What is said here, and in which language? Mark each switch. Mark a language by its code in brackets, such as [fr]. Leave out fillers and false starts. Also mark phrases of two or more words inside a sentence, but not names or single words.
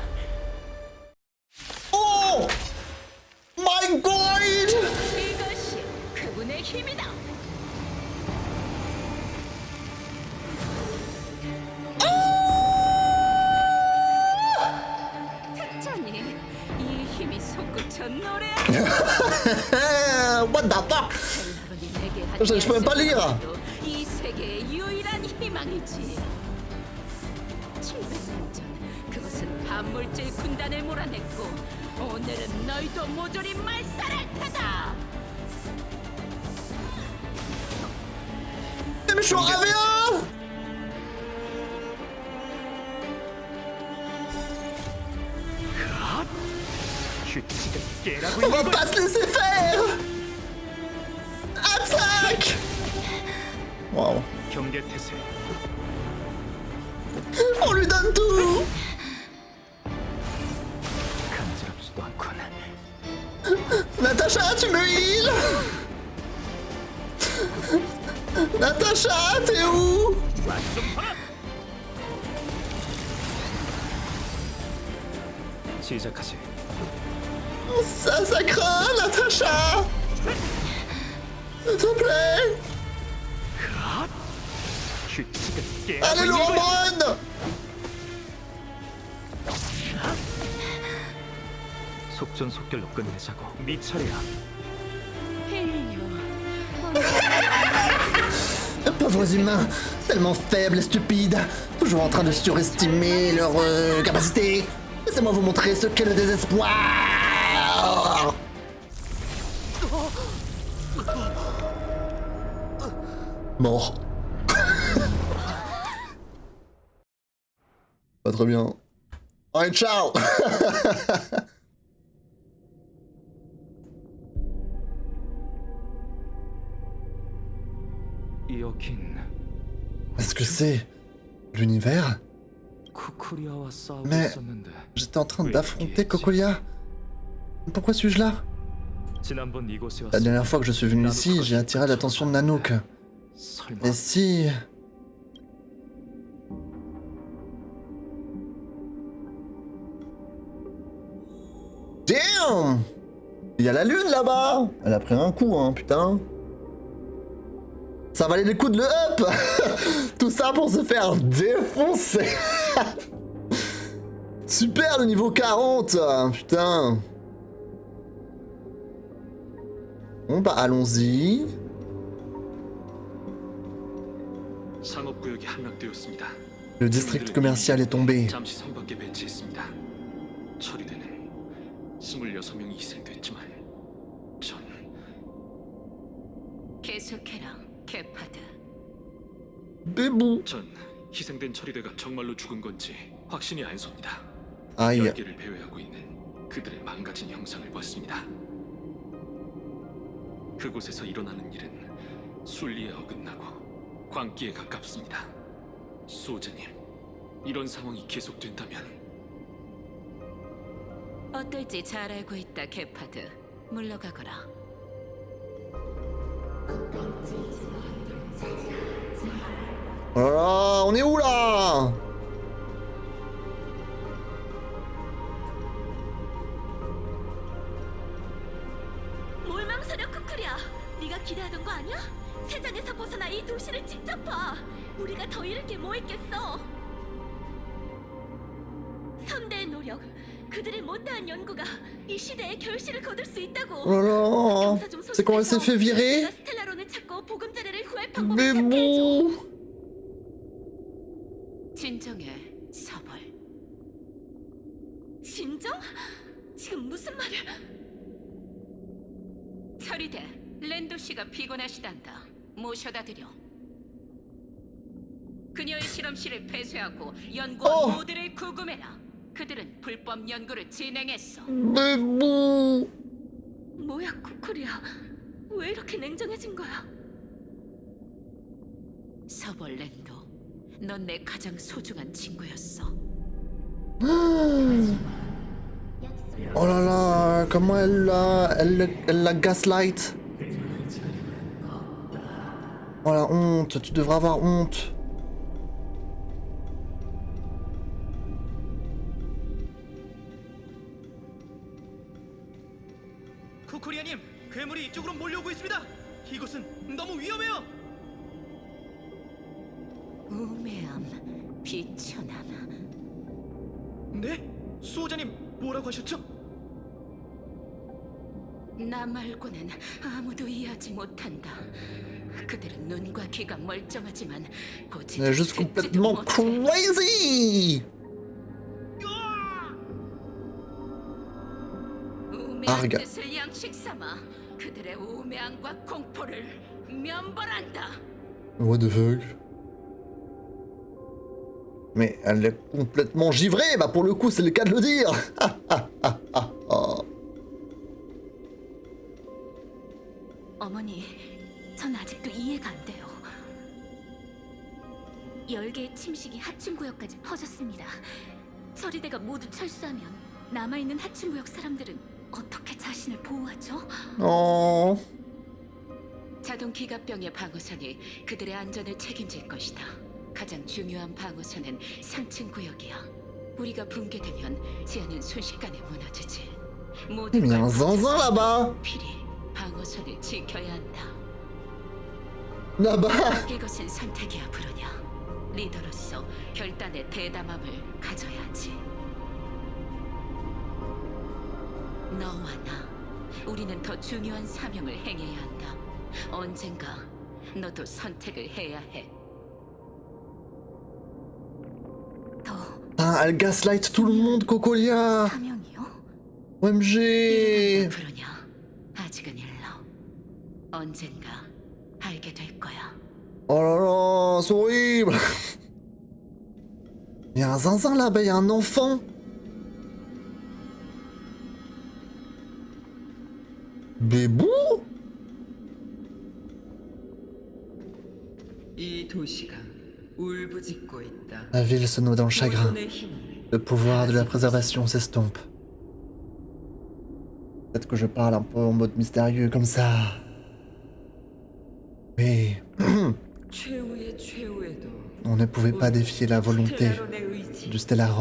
[en] Oh! My God! [ko] 이것이 그분의 힘이다. 특전이 이 힘이 솟구쳐 노래. [en] What the fuck? [fr] Je peux même pas lire. [ko] 이 세계의 유일한 희망이지. 700년 전 그것은 반물질 군단을 몰아냈고 오늘은 너희도 모조리 말살할 테다. [fr] Mais je suis en avion! [ko] 규칙을 깨라고 [fr] On va [ko] 있는 [fr] pas se laisser faire! Attaque! Waouh. [ko] 경계 태세. [fr] On lui donne tout! [ko] 간지럽지도 않군. [fr] Natacha, tu me heals! Natacha, t'es où? [ko] 맛좀 봐라. 시작하지. [fr] Ça craint, Natacha! S'il te plaît! [ko] 규칙을 깨라고 [fr] Allez, [ko] 있는 거야. [fr] l'hormone! [ko] 속전속결로 끝내자고. 네 차례야. [fr] Pauvres humains, tellement faibles et stupides, toujours en train de surestimer leur capacité. Laissez-moi vous montrer ce qu'est le désespoir. Mort. Pas très bien. Allez, ciao. [ko] 이어킨 [fr] Est-ce que c'est l'univers? [ko] 쿠쿠리아와 싸우고 [fr] Mais [ko] 있었는데 [fr] j'étais en train d'affronter Cocolia. Pourquoi suis-je là? [ko] 지난번 이곳에 [fr] La [ko] 왔을 [fr] dernière fois que je suis venu ici, j'ai attiré l'attention de Nanook. [ko] 설마 [fr] Et si... Damn! Il y a la lune là-bas! Elle a pris un coup, hein, putain. Ça valait le coup de le up! Tout ça pour se faire défoncer! Super, le niveau 40! Putain! Bon bah allons-y. [ko] 상업구역이 함락되었습니다. [fr] Le district commercial est tombé. [ko] 잠시 선밖에 배치했습니다. 처리되는 26명이 희생됐지만 전 계속해라, 개파드. Bébou. 희생된 처리대가 정말로 죽은 건지 확신이 안 섭니다. Aïe. 10개를 배회하고 있는 그들의 망가진 형상을 봤습니다. 그곳에서 일어나는 일은 순리에 어긋나고 광기에 가깝습니다. 수호자님, 이런 상황이 계속된다면 어떨지 잘 알고 있다, 개파드. 물러가거라. [fr] Oh là là, on est où là? [ko] 뭘 망설여, 쿠쿠리야. 네가 기대하던 거 아니야? 세상에서 벗어나 이 도시를 직접 봐. 우리가 더 잃을 게 뭐 있겠어? 선대의 노력, 그들의 못다한 연구가 이 시대에 결실을 거둘 수 있다고. [fr] Oh là là. C'est quand elle s'est fait virer? [ko] 스텔라론을 찾고 보금자리를 구할 방법을 [fr] Mais [ko] 찾게 해줘. [fr] bon. [ko] 진정해, 서벌. 진정? 지금 무슨 말을? 처리돼. 랜도 씨가 피곤하시단다. 모셔다 드려. 그녀의 실험실을 폐쇄하고 연구원 모두를 구금해라. 그들은 불법 연구를 진행했어. [fr] Mais bon. [ko] 뭐야, 쿠쿠리야? 왜 이렇게 냉정해진 거야? 서벌 랜도, 넌 내 가장 소중한 친구였어. [fr] Oh là là, comment elle la gaslight. Oh la honte, tu devrais avoir honte. [ko] 쿠쿠리아님, 괴물이 이쪽으로 몰려오고 있습니다. 이곳은 너무 위험해요. 우매함, 비천함. 네? 수호자님, 뭐라고 하셨죠? 나 말고는 아무도 이해하지 못한다. 그들은 눈과 귀가 멀쩡하지만 보지 [fr] Elle est juste complètement crazy. [ko] 우매한 아르가. 뜻을 양식 삼아 그들의 우매함과 공포를 면벌한다. [en] What the fuck? [fr] Mais elle est complètement givrée, bah pour le coup c'est le cas de le dire. [ko] 어머니, 전 아직도 이해가 안 돼요. 10개의 침식이 하층구역까지 퍼졌습니다. 처리대가 모두 철수하면 남아있는 하층구역 사람들은 어떻게 자신을 보호하죠? Oh. 자동 기갑병의 방어선이 그들의 안전을 책임질 것이다. 가장 중요한 방어선은 3층 구역이야. 우리가 붕괴되면 지하는 순식간에 무너지지. [fr] Il y a un zinzin là-bas. [ko] 필히 방어선을 지켜야 한다. [fr] Là-bas. [ko] 이것은 선택이야, 브루냐. 리더로서 결단의 대담함을 가져야지. 너와 나, 우리는 더 중요한 사명을 행해야 한다. 언젠가 너도 선택을 해야 해. 더 [fr] Ah, elle gaslight tout le monde, Cocolia. [ko] 사명이요? [en] OMG. [ko] 브루냐, 아직은 일러. 언젠가 알게 될 거야. [fr] Oh là là, c'est horrible. Il y a un zinzin là-bas, il y a un enfant. Bébou? [ko] 이 도시가 울부짖고 있다. [fr] La ville se noie dans le chagrin. [ko] 모존의 힘을 [fr] Le pouvoir de la préservation s'estompe. Peut-être que je parle un peu en mode mystérieux comme ça. Oui, [ko] 최후의 최후에도 [fr] on ne pouvait pas défier la volonté [ko] 스텔라론의 의지 [fr] du Stellaron.